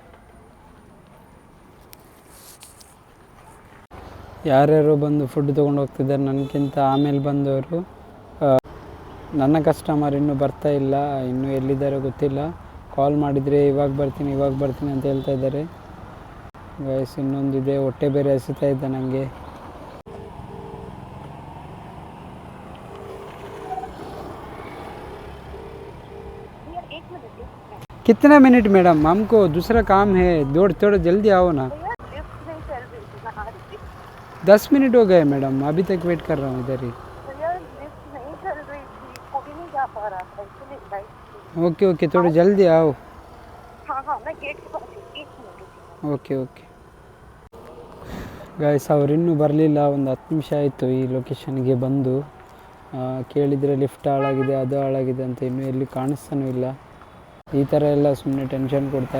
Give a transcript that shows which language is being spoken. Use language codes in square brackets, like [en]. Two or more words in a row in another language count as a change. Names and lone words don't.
[kn] ಯಾರ್ಯಾರೋ ಬಂದು ಫುಡ್ ತೊಗೊಂಡು ಹೋಗ್ತಿದ್ದಾರೆ ನನಗಿಂತ ಆಮೇಲೆ ಬಂದವರು. ನನ್ನ ಕಸ್ಟಮರ್ ಇನ್ನೂ ಬರ್ತಾ ಇಲ್ಲ, ಇನ್ನೂ ಎಲ್ಲಿದ್ದಾರೋ ಗೊತ್ತಿಲ್ಲ. ಕಾಲ್ ಮಾಡಿದರೆ ಇವಾಗ ಬರ್ತೀನಿ ಅಂತ ಹೇಳ್ತಾ ಇದ್ದಾರೆ. ಗೈಸ್ ಇನ್ನೊಂದಿದೆ, ಹೊಟ್ಟೆ ಬೇರೆ ಹಸಿತಾ ಇದ್ದ ನನಗೆ. [hi] कितना मिनट मैडम, हमको दूसरा काम है, थोड़ा जल्दी आओ ना. 10 मिनट हो गए मैडम, अभी तक वेट कर रहा हूँ इधर ही. [en] okay okay, [hi] थोड़ा जल्दी आओ. [en] okay okay. [kn] ಗೈಸ್ ಅವ್ರು ಇನ್ನೂ ಬರಲಿಲ್ಲ, ಒಂದು 10 ನಿಮಿಷ ಆಯಿತು ಈ ಲೊಕೇಶನ್ಗೆ ಬಂದು. ಕೇಳಿದರೆ ಲಿಫ್ಟ್ ಹಾಳಾಗಿದೆ, ಅದು ಹಾಳಾಗಿದೆ ಅಂತ, ಇನ್ನೂ ಎಲ್ಲಿ ಕಾಣಿಸ್ತಾನೂ ಇಲ್ಲ. ಈ ಥರ ಎಲ್ಲ ಸುಮ್ಮನೆ ಟೆನ್ಷನ್ ಕೊಡ್ತಾರೆ.